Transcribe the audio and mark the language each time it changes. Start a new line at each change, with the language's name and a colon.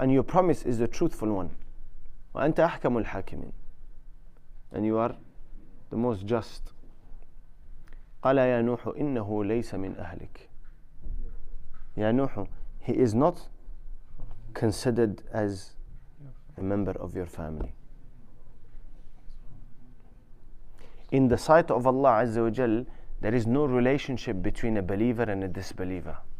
English: And your promise is the truthful one.
Arabic: وَأَنْتَ أَحْكَمُ الْحَاكِمِينَ.
English: And you are the most just.
Arabic: قال يا نوح إنه ليس من أهلك. يا نوح,
English: he is not considered as a member of your family. In the sight of Allah Azza wa Jal, there is no relationship between a believer and a disbeliever.